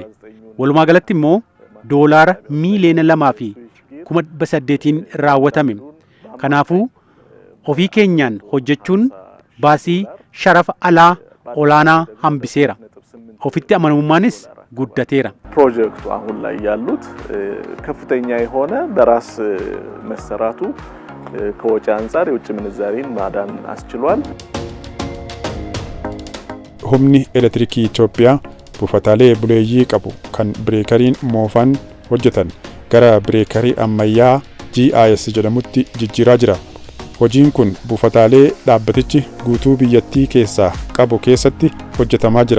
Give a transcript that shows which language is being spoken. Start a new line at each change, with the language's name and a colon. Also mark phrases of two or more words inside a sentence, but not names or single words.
Oromo: Walumaa galatti immoo doolaara miiliyoona 2 fi 800,000 raawwatame. Kanaafuu ofii keenyaan hojjechuun baasii sharafa alaa olaanaa hambiseera. Ofitti amanamummaanis guddateera.
Amharic: ፕሮጀክቱ አሁን ላይ ያሉት ከፍተኛ የሆነ በራስ መሰራቱ ከወጪ አንጻር የውጭ ምንዛሪን ማዳን አስችሏል።
Oromo: humni elektirikii Itoophiyaa buufataalee buleeyyii qabu kan bireekariin moofan hojjetan gara bireekarii ammayyaa GIS jedhamutti jijjiiraa jira. Hojiin kun buufataalee dhaabbatichi guutuu biyyattii keessaa qabu keessatti hojjetamaa jira.